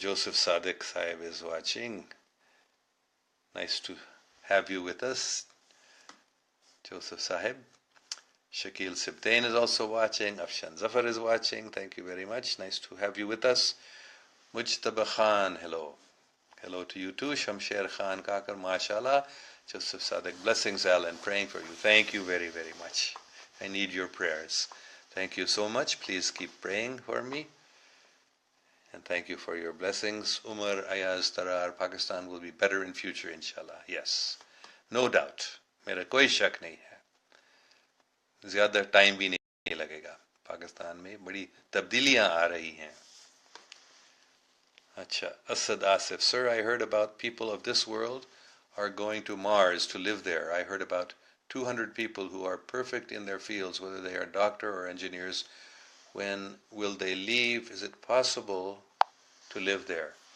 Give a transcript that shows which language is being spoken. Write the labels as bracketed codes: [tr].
[en] Joseph Sadiq Sahib is watching. Nice to have you with us, Joseph Sahib. Shakil Sibtain is also watching. Afshan Zafar is watching. Thank you very much. Nice to have you with us. Mujtaba Khan, hello. Hello to you too. Shamsher Khan Kakar, mashallah. Joseph Sadiq, blessings, Alan. Praying for you. Thank you very, very much. I need your prayers. Thank you so much. Please keep praying for me. And thank you for your blessings. Umar Ayaz Tarar, Pakistan will be better in future, inshallah. Yes. No doubt, [hi] मेरा कोई शक नहीं है, ज्यादा time भी नहीं लगेगा, पाकिस्तान में बड़ी तब्दीलियां आ रही हैं. [en] अच्छा, Asad Asif, sir, I heard about people of this world are going to Mars to live there. I heard about 200 people who are perfect in their fields, whether they are doctor or engineers. When will they leave? Is it possible to live there?